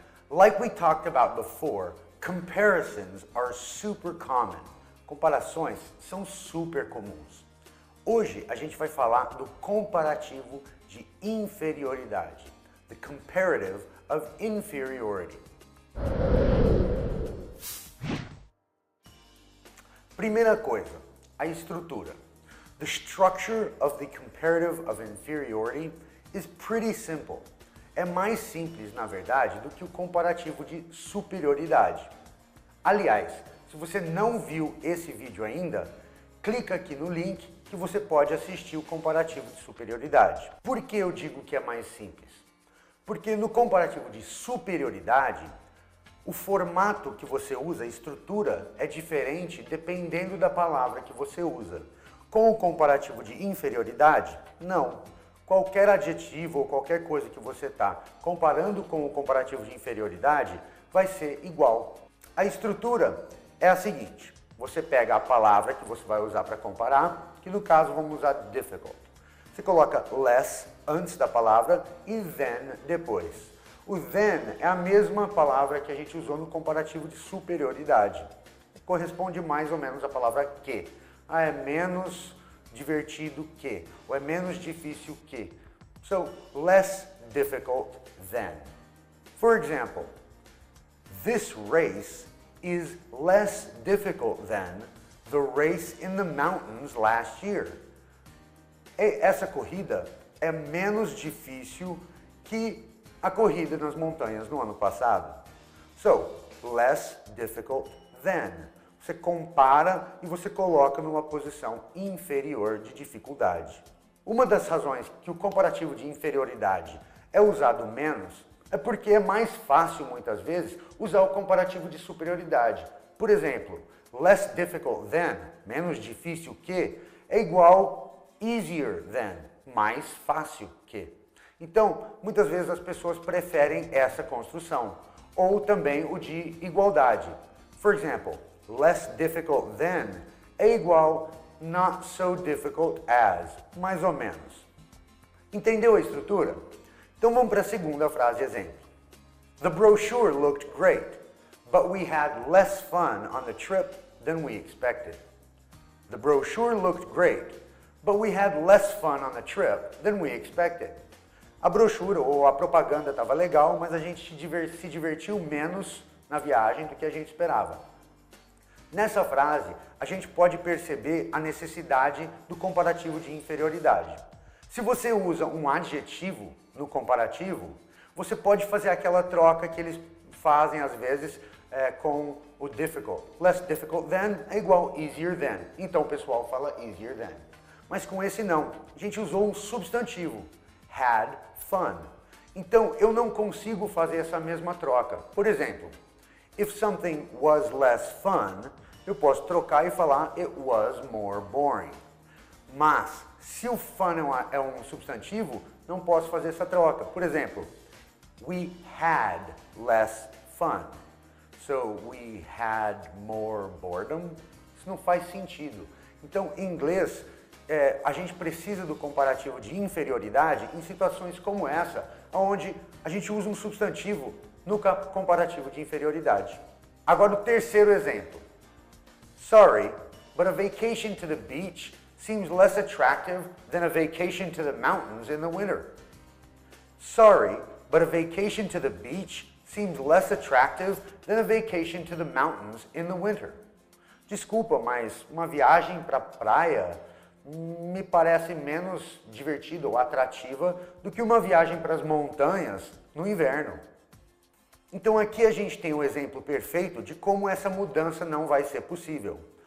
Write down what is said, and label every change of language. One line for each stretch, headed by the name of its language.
English: Like we talked about before, comparisons are super common.
Portuguese: Comparações são super comuns. Hoje a gente vai falar do comparativo de inferioridade,
English: the comparative of inferiority.
Portuguese: Primeira coisa, a estrutura.
English: The structure of the comparative of inferiority is pretty simple.
Portuguese: É mais simples, na verdade, do que o comparativo de superioridade. Aliás, se você não viu esse vídeo ainda, clica aqui no link que você pode assistir o comparativo de superioridade. Por que eu digo que é mais simples? Porque no comparativo de superioridade, o formato que você usa, a estrutura, é diferente dependendo da palavra que você usa. Com o comparativo de inferioridade, não. Qualquer adjetivo ou qualquer coisa que você está comparando com o comparativo de inferioridade vai ser igual. A estrutura é a seguinte: você pega a palavra que você vai usar para comparar, que no caso vamos usar difficult. Você coloca less antes da palavra e then depois. O then é a mesma palavra que a gente usou no comparativo de superioridade. Corresponde mais ou menos à palavra que. Ah, é menos divertido que, ou é menos difícil que.
English: So, less difficult than. For example, this race is less difficult than the race in the mountains last year.
Portuguese: Essa corrida é menos difícil que a corrida nas montanhas no ano passado.
English: So, less difficult than.
Portuguese: Você compara e você coloca numa posição inferior de dificuldade. Uma das razões que o comparativo de inferioridade é usado menos é porque é mais fácil, muitas vezes, usar o comparativo de superioridade. Por exemplo,
English: less difficult than,
Portuguese: menos difícil que, é igual
English: easier than,
Portuguese: mais fácil que. Então, muitas vezes as pessoas preferem essa construção, ou também o de igualdade.
English: For example, less difficult than
Portuguese: é igual
English: not so difficult as,
Portuguese: mais ou menos. Entendeu a estrutura? Então vamos para a segunda frase exemplo.
English: The brochure looked great, but we had less fun on the trip than we expected. The brochure looked great, but we had less fun on the trip than we expected.
Portuguese: A brochura ou a propaganda estava legal, mas a gente se divertiu menos na viagem do que a gente esperava. Nessa frase, a gente pode perceber a necessidade do comparativo de inferioridade. Se você usa um adjetivo no comparativo, você pode fazer aquela troca que eles fazem às vezes com o difficult.
English: Less difficult than
Portuguese: é igual
English: easier than.
Portuguese: Então o pessoal fala easier than. Mas com esse não. A gente usou um substantivo.
English: Had fun.
Portuguese: Então eu não consigo fazer essa mesma troca. Por exemplo,
English: if something was less fun,
Portuguese: eu posso trocar e falar
English: it was more boring.
Portuguese: Mas, se o fun é um substantivo, não posso fazer essa troca. Por exemplo,
English: we had less fun. So, we had more boredom.
Portuguese: Isso não faz sentido. Então, em inglês, a gente precisa do comparativo de inferioridade em situações como essa, onde a gente usa um substantivo no comparativo de inferioridade. Agora o terceiro exemplo.
English: Sorry, but a vacation to the beach seems less attractive than a vacation to the mountains in the winter. Sorry, but a vacation to the beach seems less attractive than a vacation to the mountains in the winter.
Portuguese: Desculpa, mas uma viagem para a praia me parece menos divertida ou atrativa do que uma viagem para as montanhas no inverno. Então aqui a gente tem um exemplo perfeito de como essa mudança não vai ser possível.